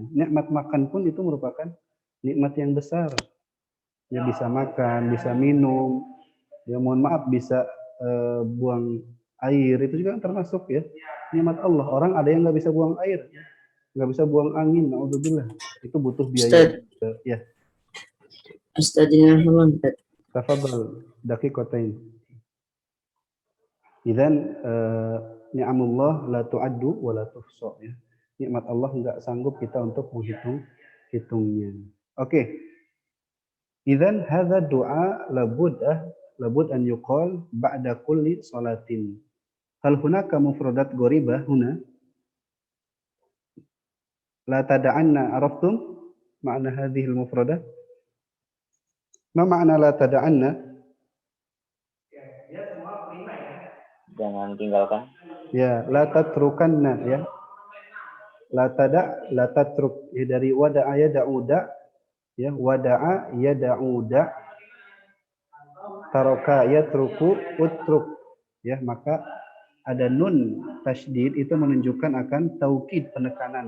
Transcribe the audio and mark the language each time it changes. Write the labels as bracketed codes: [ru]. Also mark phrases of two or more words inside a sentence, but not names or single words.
[id] Nikmat makan pun itu merupakan nikmat yang besar. Ya bisa makan, bisa minum. Ya mohon maaf bisa buang air itu juga termasuk ya nikmat Allah. Orang ada yang nggak bisa buang air, nggak bisa buang angin, naudzubillah. Itu butuh biaya. Ya. [ar] أستاذنا همام. تفضل دقيقتين. إذن نعم الله لا تعد ولا تحصى ya. [id] Nikmat Allah nggak sanggup kita untuk menghitungnya. [ar] Oke. إذن هذا دعاء لا بد أن يقال بعد كل صلاة. هل هناك مفردات غريبة هنا؟ لا تدعنّ، عرفتم معنى هذه المفردات? ما معنى لا تدعنّ? [id] Jangan tinggalkan. Ya, [ar] لا تتركنّ ya. لا تترك ya, dari ودع يدع دع ya, ودع يدع دع، ترك يترك اترك ya, [id] maka ada [ar] نون تشديد [id] itu menunjukkan akan taukid, penekanan.